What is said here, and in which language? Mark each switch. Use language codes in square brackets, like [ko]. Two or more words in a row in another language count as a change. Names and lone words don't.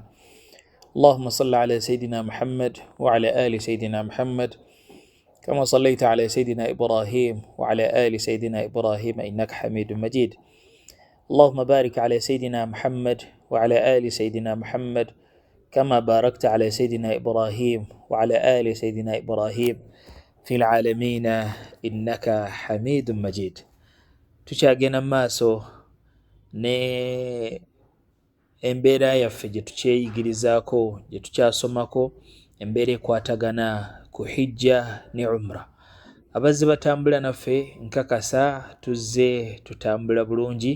[ar] اللهم صل على سيدنا محمد وعلى آل سيدنا محمد كما صليت على سيدنا إبراهيم وعلى آل سيدنا إبراهيم إنك حميد مجيد. اللهم بارك على سيدنا محمد وعلى آل سيدنا محمد كما باركت على سيدنا إبراهيم وعلى آل سيدنا إبراهيم في العالمين إنك حميد مجيد. [lg] tukyagenda maaso ne embeera yaffe gye tukyeyigirizaako gye tukyasomako, embeera ekwatagana ku hijja ne umra. Abazze batambula naffe nkakasa tuzze tutambula bulungi.